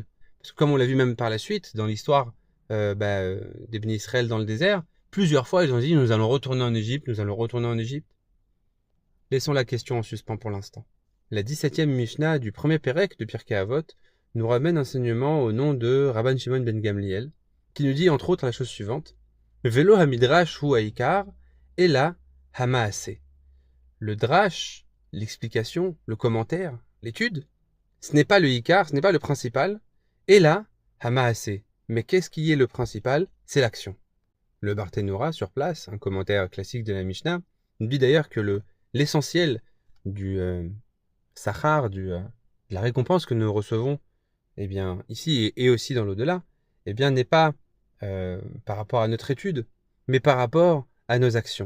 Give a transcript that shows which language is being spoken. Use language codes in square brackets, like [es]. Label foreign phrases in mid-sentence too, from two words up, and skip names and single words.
[fr] Parce que comme on l'a vu même par la suite, dans l'histoire des Bnei Israël dans le désert, plusieurs fois ils ont dit « Nous allons retourner en Égypte, nous allons retourner en Égypte ». Laissons la question en suspens pour l'instant. La 17e Mishnah du premier Pérec de Pirkei Avot nous ramène un enseignement au nom de Rabban Shimon ben Gamliel, qui nous dit entre autres la chose suivante « [he] ולא המדרש הוא העיקר, אלא המעשה ». [fr] Le drash, l'explication, le commentaire, l'étude, ce n'est pas le hikar, ce n'est pas le principal, [he] אלא המעשה. [fr] Mais qu'est-ce qui est le principal? C'est l'action. Le Barthénora, sur place, un commentaire classique de la Mishnah, nous dit d'ailleurs que l'essentiel du sachar, de la récompense que nous recevons ici et aussi dans l'au-delà, n'est pas par rapport à notre étude, mais par rapport à nos actions.